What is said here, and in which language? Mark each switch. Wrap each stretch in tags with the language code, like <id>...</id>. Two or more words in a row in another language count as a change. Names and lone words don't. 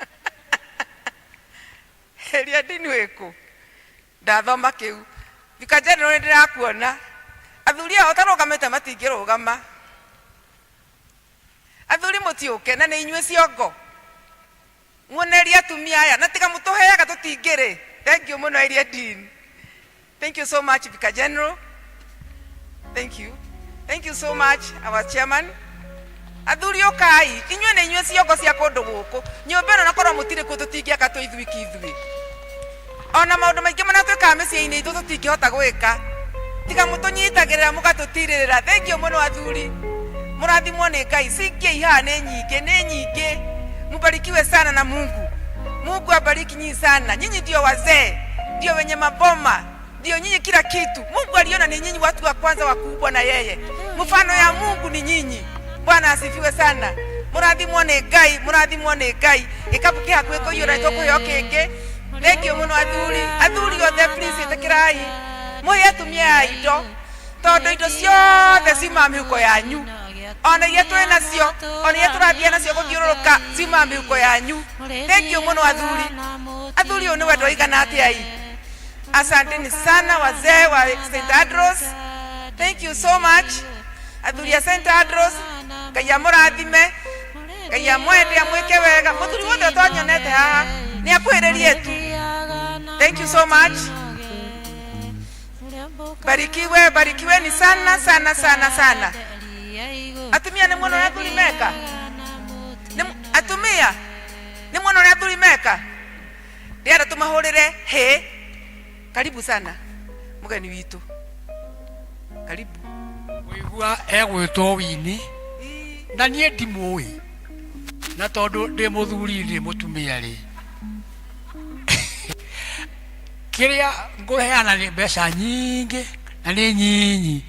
<ki>Eria ndini wĩkũ? Ndathoma kĩu. Thika general ndĩrakuona. Athuri ao tarũgamĩte matingĩrũgama. Athuri mũtiũke na nĩ inyuĩ ciongo. Muoneria atumia aya na tiga mũtũheaga tũtingĩrĩ.</ki> <en>Thank you mũno Eria Dean. Thank you so much Vicar General. Thank you. Thank you so much our chairman.</en> <ki>Athuri okai, inyuĩ nĩ inyuĩ ciongo cia kũndũ gũkũ. Nyũmba ĩno nakorwo mũtirĩ kuo tũtingĩaka tũithuĩ kithuĩ. Ona maũndũ maingĩ mana twĩkaga mĩciĩ-inĩ itũ tũtingĩhota gwĩka. Tiga mũtũnyitagĩrĩra mũgatũtirĩrĩra.</ki> <en>Thank you</en> <ki>mũno athuri. Mũrathimwo nĩ Ngai. Cingiai haha nĩ nyingĩ.</ki> <sw>Mbarikiwe sana na Mungu. Mungu abariki nyinyi sana. Nyinyi ndio wazee, ndio wenye maboma, ndio nyinyi kila kitu. Mungu aliona ni nyinyi watu wa kwanza wakubwa na yeye. Mfano ya Mungu ni nyinyi. Bwana asifiwe sana.</sw> <ki>Mũrathimwo nĩ Ngai. Gĩkabu kĩ hakuhĩ kũiyũra tũkũheo kĩngĩ.</ki> <en>Thank you</en> <ki>mũno athuri. Athuri othe please ĩtĩkĩrai. Mũhe atumia a indo, tondũ indo ciothe ciuma mĩhuko yanyu. Ona iria twĩ nacio, ona iria tũrathiĩ nacio gũthiũrũrũka ciuma mĩhuko yanyu.</ki> <en>Thank you</en> <ki>mũno athuri. Athuri ũyũ nĩ wendo igana atĩa ii.</ki> <sw>Asanteni sana wazee wa St.</sw> <en>Andrews. Thank you so much.</en> <ki>Athuri ya St. Andrews, Ngai amũrathime, Ngai amwende amwĩke wega. Mũthuri wothe ũtonyonete haha nĩ akwĩrĩrie tu.</ki> <en>Thank you so much.</en> <sw>Barikiwe ni sana.</sw> <ki>Atumia nĩ muono athuri meka. Atumia nĩ muono athuri meka. Ndiara tumahũrĩre he.</ki> <sw>Karibu sana mugeni witũ. Karibu.</sw> <ki>Wĩigua egwĩtwo Wini na niĩ ndimũĩ, na tondũ ndĩ mũthuri ndĩ mũtumia rĩ, kĩrĩa ngũheana nĩ mbeca nyingĩ na nĩ nyinyi.</ki>